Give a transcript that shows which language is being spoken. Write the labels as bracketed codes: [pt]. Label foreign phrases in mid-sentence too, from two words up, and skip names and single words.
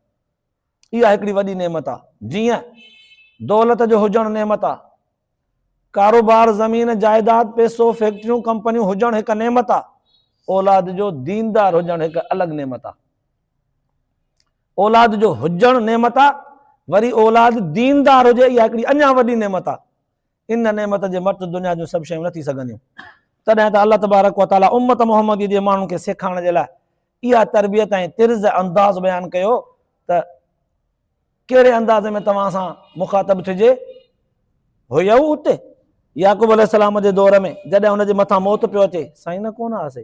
[sd] इहा हिकिड़ी वॾी नेमत आहे। जीअं दौलत जो हुजणु नेमत आहे, कारोबार, ज़मीन जाइदाद, पैसो, फैक्ट्रियूं, कंपनियूं हुजणु हिकु नेमत आहे, औलाद जो दीनदार हुजणु हिकु अलॻि नेमत आहे। औलाद जो हुजणु नेमत आहे, वरी औलाद दीनदार हुजे, इहा हिकिड़ी अञा वॾी नेमत आहे। इन नेमत जे मट दुनिया जूं सभु शयूं न थी सघंदियूं। तॾहिं त अल्लाह तबारक व तआला उम्मत मुहम्मदी जे माण्हुनि खे सेखारण जे लाइ इहा तरबियत ऐं तिर्ज़ अंदाज़ बयानु कयो त कहिड़े अंदाज़ में तव्हां सां मुखातब थिजे। हुयऊ उते याकूब अलैहिस्सलाम जे दौर में जॾहिं हुनजे मथां मौत पियो अचे, साईं न कोन हुआसीं।